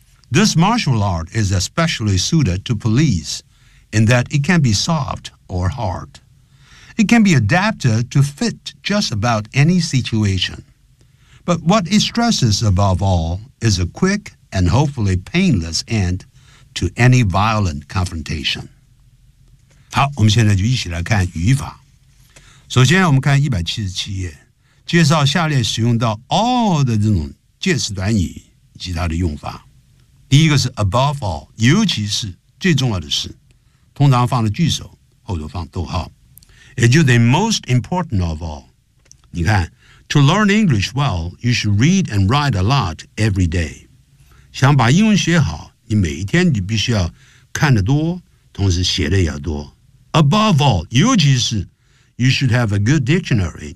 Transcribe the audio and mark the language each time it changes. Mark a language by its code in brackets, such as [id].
[en] This martial art is especially suited to police in that it can be soft or hard. It can be adapted to fit just about any situation. But what it stresses above all is a quick and hopefully painless end to any violent confrontation. [zh] 好，我们现在就一起来看语法。首先，我们看177页，介绍下列使用到 all 的这种介词短语以及它的用法。第一个是 above all， 尤其是最重要的是，通常放了句首，后头放逗号，也就是 [en] most important of all。 [zh] 你看。 [en] To learn English well, you should read and write a lot every day. [zh] 想把英文学好，你每一天你必须要看得多，同时写的也要多。 [en] Above all, [zh] 尤其是 [en] you should have a good dictionary.